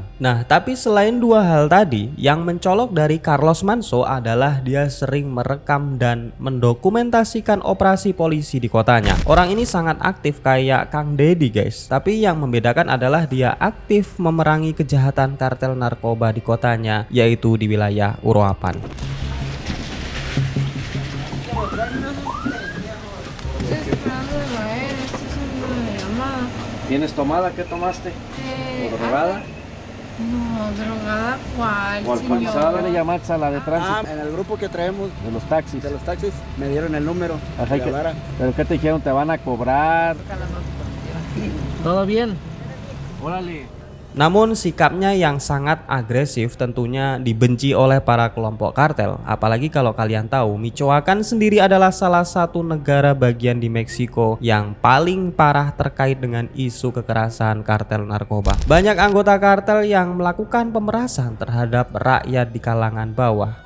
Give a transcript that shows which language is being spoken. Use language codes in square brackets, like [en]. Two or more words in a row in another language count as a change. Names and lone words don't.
[id] Nah, tapi selain dua hal tadi, yang mencolok dari Carlos Manso adalah dia sering merekam dan mendokumentasikan operasi polisi di kotanya. Orang ini sangat aktif kayak Kang Deddy guys, tapi yang membedakan adalah dia aktif memerangi kejahatan kartel narkoba di kotanya, yaitu di wilayah Uruapan. [es] ¿Tienes tomada? ¿Qué tomaste? ¿O drogada? No, drogada cuál, ¿O alcoholizada? ¿Le señor. llamaste a la de tránsito? En el grupo que traemos De los taxis. de los taxis me dieron el número. Ajá, que hablara. ¿Pero qué te dijeron? ¿Te van a cobrar? ¿Todo bien? Órale. [id] Namun sikapnya yang sangat agresif tentunya dibenci oleh para kelompok kartel. Apalagi kalau kalian tahu, Michoacan sendiri adalah salah satu negara bagian di Meksiko yang paling parah terkait dengan isu kekerasan kartel narkoba. Banyak anggota kartel yang melakukan pemerasan terhadap rakyat di kalangan bawah.